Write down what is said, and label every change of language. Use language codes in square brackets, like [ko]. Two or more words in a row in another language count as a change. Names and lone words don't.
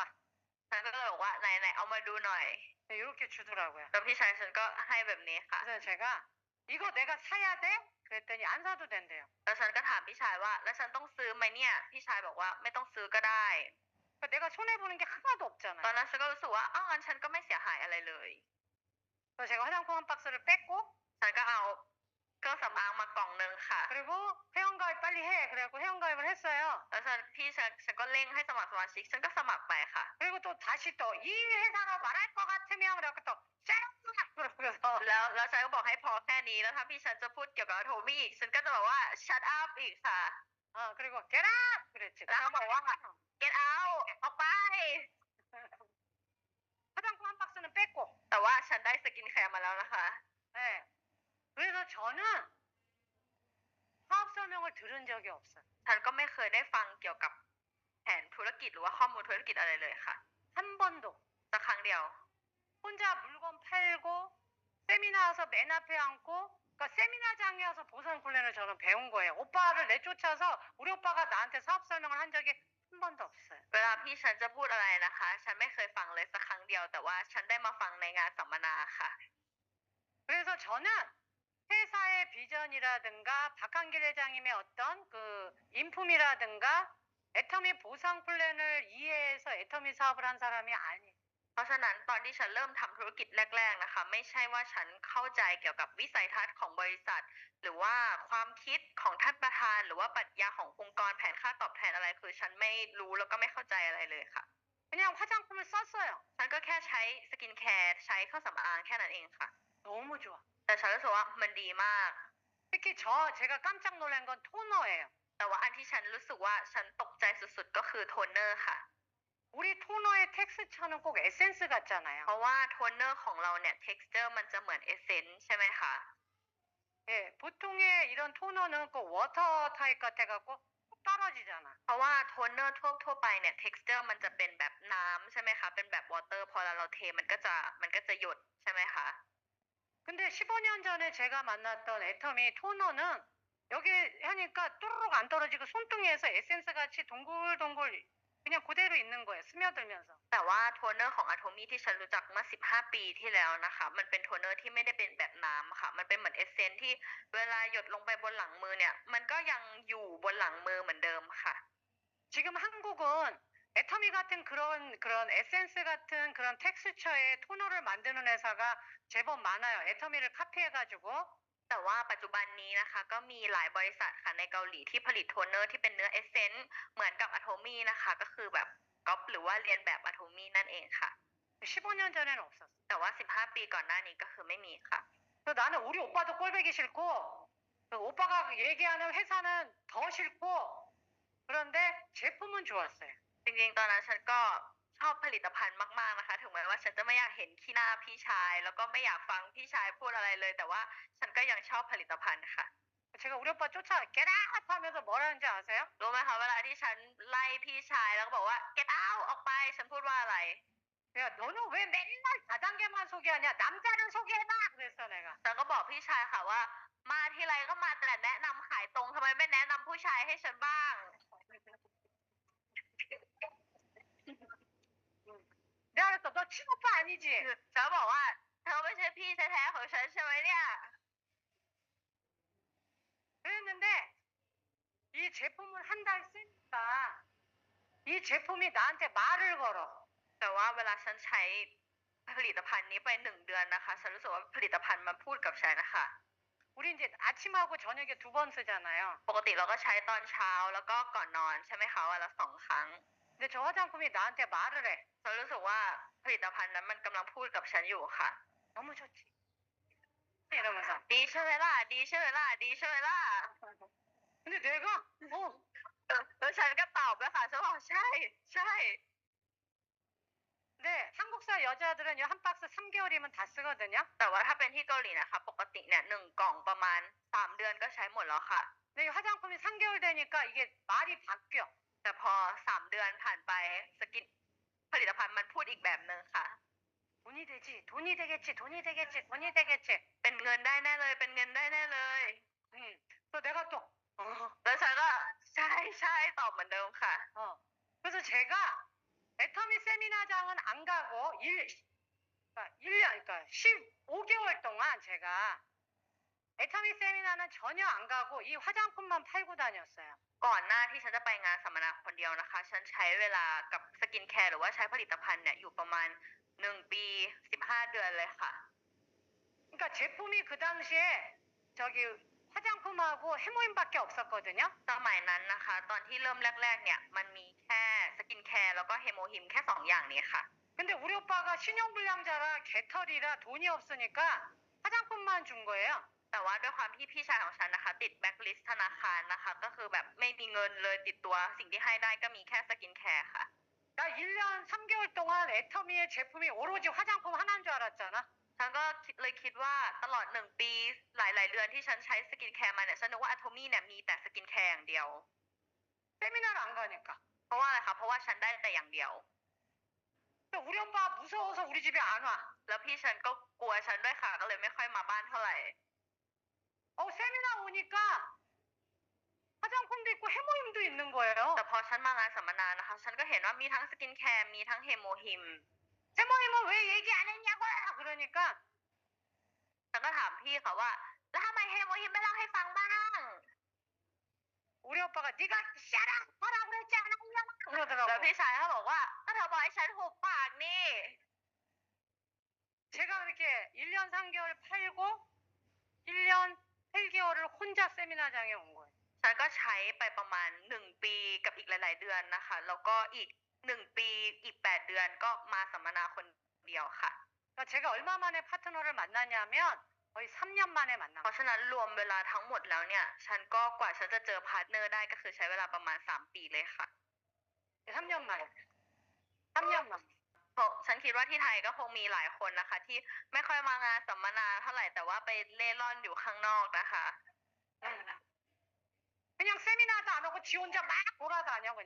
[th] ฉันก็เลยบอกว่าไหนเอามาดูหน่อย [ko] 이렇게 주더라고요. [th] แล้วพี่ชายฉันก็ให้แบบนี้ค่ะ [ko] 그래서 제가 이거 내가 사야 돼? 그랬더니 안 사도 된대요. [th] แล้วฉันก็ถามพี่ชายว่าแล้วฉันต้องซื้อไหมเนี่ยพี่ชายบอกว่าไม่ต้องซื้อก็ได้ [ko] 그러니까 내가 손해보는 게 하나도 없잖아. [th] ตอนนั้นฉันก็รู้สึกว่าอ้าวงั้นฉันก็ไม่เสียหายอะไรเลย [ko] 그래서 제가 화장품 한 박스를 뺐고 [th] ฉันก็เอาเครื่องสำอางมากล่องนึงค่ะ [ko] 그리고 회원가입 빨리 해. 그래갖고 회원가입을 했어요. [th] แล้วฉันก็เร่งให้สมัครสมาชิกฉันก็สมัครไปค่ะ [ko] 그리고 또 다시 또 이 회사로 말할 것 같으면 그래갖고 또 그러면서 [th] แล้วฉันก็บอกให้พอแค่นี้แล้วถ้าพี่ฉันจะพูดเกี่ยวกับโทมี่อีกฉันก็จะบอกว่า [en] shut up [th] อีกค่ะ [ko] 그리고 [en] get up [ko] 그랬지. [th] แล้วเขาบอกว่า [en] get out [th] ออกไป [ko] 화장품 한 박스는 뺐고. [th] แต่ว่าฉันได้สกินแคร์มาแล้วนะคะ [ko] 네. 그래서 저는 사업 설명을 들은 적이 없어요. [th] ฉันก็ไม่เคยได้ฟังเกี่ยวกับแผนธุรกิจหรือว่าข้อมูลธุรกิจอะไรเลยค่ะ [ko] 한 번도. [th] สักครั้งเดียว [ko] 혼자 물건 팔고 세미나 와서 맨 앞에 앉고 그러니까 세미나장에 와서 보상 훈련을 저는 배운 거예요. 오빠를 내쫓아서 우리 오빠가 나한테 사업 설명을 한 적이 한 번도 없어요. [th] เวลาพี่ฉันจะพูดอะไรนะคะ ฉันไม่เคยฟังเลยสักครั้งเดียว แต่ว่าฉันได้มาฟังในงานสัมมนาค่ะ [ko] 그래서 저는 회사의 비전이라든가 박한길 회장님의 어떤 그 인품이라든가 애터미 보상 플랜을 이해해서 애터미 사업을 한 사람이 아니에요. [th] เพราะฉะนั้นตอนที่ฉันเริ่มทำธุรกิจแรกๆนะคะ ไม่ใช่ว่าฉันเข้าใจเกี่ยวกับวิสัยทัศน์ของบริษัท หรือว่าความคิดของท่านประธาน หรือว่าปรัชญาขององค์กรแผนค่าตอบแทนอะไร คือฉันไม่รู้แล้วก็ไม่เข้าใจอะไรเลยค่ะ [ko] 그냥 화장품을 썼어요. [th] ฉันก็แค่ใช้สกินแคร์ใช้เครื่องสำอางแค่นั้นเองค่ะ [ko] 너무 좋아. [th] แต่ฉันรู้สึกว่ามันดีมาก [ko] 특히 제가 깜짝 놀란 건 토너예요. [th] แต่ว่าอันที่ฉันรู้สึกว่าฉันตกใจสุดๆก็คือโทนเนอร์ค่ะ [ko] 우리 토너의 텍스처는 꼭 에센스 같잖아요. [th] เพราะว่าโทนเนอร์ของเราเนี่ย texture มันจะเหมือนเอเซนส์ใช่ไหมคะ [ko] 예, 보통의 이런 토너는 그 워터 타입 같아갖고 뚝 떨어지잖아. [th] เพราะว่าโทนเนอร์ทั่วไปเนี่ย texture มันจะเป็นแบบน้ำใช่ไหมคะ เป็นแบบ water พอเราเทมันก็จะหยดใช่ไหมคะ [ko] 근데 15년 전에 제가 만났던 애터미 토너는 여기 하니까 뚜루룩 안 떨어지고 손등에서 에센스 같이 동글동글 그냥 그대로 있는 거예요. 스며들면서. [th] แต่ว่าโทนเนอร์ของ Atomy ที่ฉันรู้จักเมื่อ15 ปีที่แล้วนะคะ มันเป็นโทนเนอร์ที่ไม่ได้เป็นแบบน้ำค่ะ มันเป็นเหมือนเอเซนส์ที่เวลาหยดลงไปบนหลังมือเนี่ย มันก็ยังอยู่บนหลังมือเหมือนเดิมค่ะ [ko] 지금 한국은 애터미 같은 그런 에센스 같은 그런 텍스처의 토너를 만드는 회사가 제법 많아요. 애터미를 카피해가지고. [th] แต่ว่าปัจจุบันนี้นะคะก็มีหลายบริษัทค่ะในเกาหลีที่ผลิตโทนเนอร์ที่เป็นเนื้อเอเซนส์เหมือนกับ Atomy นะคะก็คือแบบก๊อปหรือว่าเรียนแบบ Atomy นั่นเองค่ะ [ko] 15년 전에는 없었어. [th] แต่ว่า15 ปีก่อนหน้านี้ก็คือไม่มีค่ะ [ko] 그래서 나는 우리 오빠도 꼴보기 싫고 그 오빠가 얘기하는 회사는 더 싫고 그런데 제품은 좋았어요. [th] จริงๆตอนนั้นฉันก็ชอบผลิตภัณฑ์มากๆนะคะถึงแม้ว่าฉันจะไม่อยากเห็นขี้หน้าพี่ชาย แล้วก็ไม่อยากฟังพี่ชายพูดอะไรเลย แต่ว่าฉันก็ยังชอบผลิตภัณฑ์ค่ะ [ko] 제가 우리 오빠 쫓아 [en] get out [ko] 하면서 뭐라는지 아세요? [th] รู้ไหมคะเวลาที่ฉันไล่พี่ชายแล้วก็บอกว่า [en] get out [th] ออกไปฉันพูดว่าอะไร [ko] 야 너는 왜 맨날 4단계만 소개하냐? 남자를 소개해봐! 그랬어 내가. [th] ฉันก็บอกพี่ชายค่ะว่า มาทีไรก็มาแต่แนะนำขายตรงทำไมไม่แนะนำผู้ชายให้ฉันบ้าง [ko] 내가 그랬어 너 친오빠 아니지? [th] ฉันบอกว่าเธอไม่ใช่พี่แท้ๆของฉันใช่ไหมเนี่ย [ko] 그랬는데 이 제품을 한 달 쓰니까 이 제품이 나한테 말을 걸어. [th] แต่ว่าเวลาฉันใช้ผลิตภัณฑ์นี้ไป1 เดือนนะคะฉันรู้สึกว่าผลิตภัณฑ์มันพูดกับฉันนะคะ [ko] 우리 이제 아침하고 저녁에 2번 쓰잖아요. [th] ปกติเราก็ใช้ตอนเช้าแล้วก็ก่อนนอนใช่ไหมคะวันละ2 ครั้ง [ko] 근데 저 화장품이 나한테 말을 해. [th] ฉันรู้สึกว่าผลิตภัณฑ์นั้นมันกำลังพูดกับฉันอยู่ค่ะ [ko] 너무 좋지. 이러면서. [th] ดีใช่ไหมล่ะดีใช่ไหมล่ะดีใช่ไหมล่ะ [ko] 근데 내가 [th] แล้วฉันก็ตอบแล้วค่ะฉันบอกใช่ใช่ [ko] 근데 한국사 여자들은 이 한 박스 3개월이면 다 쓰거든요. [th] แต่ว่าถ้าเป็นที่เกาหลีนะคะปกติเนี่ย1 กล่องประมาณ3 เดือนก็ใช้หมดแล้วค่ะ [ko] 근데 이 화장품이 3개월 되니까 이게 말이 바뀌어. [th] แต่พอ3 เดือนผ่านไปสกินผลิตภัณฑ์มันพูดอีกแบบนึงค่ะ [ko] 돈이 되지, 돈이 되겠지, 돈이 되겠지, 돈이 되겠지. [th] เป็นเงินได้แน่เลยเป็นเงินได้แน่เลย [ko] 또 내가 또 [th] แล้วฉันก็ใช่ใช่ตอบเหมือนเดิมค่ะ [ko] 그래서 제가 애터미 세미나장은 안 가고 1년, 그러니까 15개월 동안 제가 애터미 세미나는 전혀 안 가고 이 화장품만 팔고 다녔어요. [th] ก่อนหน้าที่ฉันจะไปงานสัมมนาคนเดียวนะคะ ฉันใช้เวลากับสกินแคร์หรือว่าใช้ผลิตภัณฑ์เนี่ยอยู่ประมาณ1 ปี 15 เดือนเลยค่ะ [ko] 그러니까 제품이 그 당시에 저기 화장품하고 해모임밖에 없었거든요. [th] สมัยนั้นนะคะ ตอนที่เริ่มแรกๆเนี่ยมันมีแค่สกินแคร์แล้วก็เฮโมฮิมแค่2 อย่างนี้ค่ะ [ko] 근데 우리 오빠가 신용불량자라 개털이라 돈이 없으니까 화장품만 준 거예요. [th] แต่ว่าด้วยความที่พี่ชายของฉันนะคะติดแบ็คลิสต์ธนาคารนะคะก็คือแบบไม่มีเงินเลยติดตัวสิ่งที่ให้ได้ก็มีแค่สกินแคร์ค่ะ [ko] 나 1년 3개월 동안 애터미의 제품이 오로지 화장품 하나인 줄 알았잖아. [th] ฉันก็เลยคิดว่าตลอด1 ปีหลายๆเดือนที่ฉันใช้สกินแคร์มาเนี่ยฉันนึกว่า Atomy เนี่ยมีแต่สกินแคร์อย่างเดียว [ko] 세미나를 안 가니까. [th] เพราะว่าอะไรคะเพราะว่าฉันได้แต่อย่างเดียว [ko] 또 우리 오빠 무서워서 우리 집에 안 와. [th] แล้วพี่ฉันก็กลัวฉันด้วยค่ะก็เลยไม่ค่อยมาบ้านเท่าไหร่ [ko] 세미나 오니까 화장품도 있고 해모임도 있는 거예요. [th] แต่พอฉันมางานสัมมนานะคะฉันก็เห็นว่ามีทั้งสกินแคร์มีทั้งเฮโมฮิม [ko] 해모임은 왜 얘기 안 했냐고! 그러니까 [th] ฉันก็ถามพี่ค่ะว่าแล้วทำไมเฮโมฮิมไม่เล่าให้ฟังบ้าง [ko] 우리 오빠가 네가 샤라 하라 그랬지 않았냐? [th] แล้ว [ko] 그러더라고. [th] พี่ชายเขาบอกว่าก็เธอบอกให้ฉันหุบปากนี่ [ko] 제가 그렇게 1년 3개월 팔고 1년 8개월을 혼자 세미나장에 온 거예요. [th] ฉันก็ใช้ไปประมาณ1ปีกับอีกหลายๆเดือนนะคะแล้วก็อีก1ปีอีก8เดือนก็มาสัมมนาคนเดียวค่ะ [ko] 그러니까 제가 얼마 만에 파트너를 만나냐면 거의 3년 만에 만난 [th] เพราะฉะนั้นรวมเวลาทั้งหมดแล้วเนี่ยฉันก็กว่าฉันจะเจอพาร์ทเนอร์ได้ก็คือใช้เวลาประมาณ3ปีเลยค่ะ [ko] 3년 만에. 3년 만에. [th] เพราะฉันคิดว่าที่ไทยก็คงมีหลายคนนะคะที่ไม่ค่อยมางานสัมมนาเท่าไหร่แต่ว่าไปเล่ร่อนอยู่ข้างนอกนะคะ [ko] 그냥 세미나도 안 오고 지 혼자 막 돌아다녀 그냥.